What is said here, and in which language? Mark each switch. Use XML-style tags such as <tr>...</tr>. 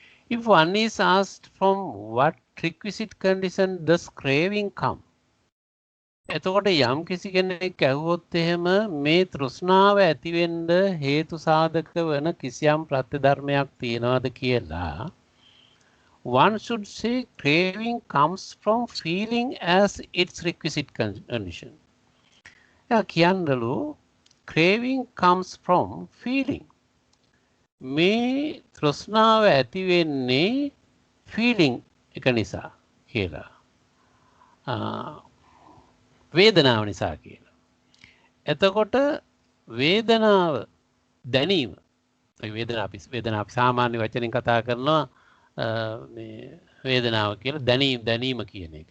<en>If one is asked from what requisite condition does craving come?</en> <si>එතකොට යම් කිසි කෙනෙක් ඇහුවොත් එහෙම මේ තෘෂ්ණාව ඇති වෙන්න හේතු සාධක වෙන කිසියම් ප්‍රත්‍ය ධර්මයක් තියනවාද කියලා</si> <en>one should say craving comes from feeling as its requisite condition.</en> <si>එයා කියන්නලු</si> <en>craving comes from feeling.</en> <si>මේ තෘෂ්ණාව ඇති වෙන්නේ feeling එක නිසා කියලා. වේදනාව නිසා කියලා. එතකොට වේදනාව දැනීම වේදනාව අපි සාමාන්‍ය වචනෙන් කතා කරනවා මේ වේදනාව කියලා දැනීම කියන එක.</si>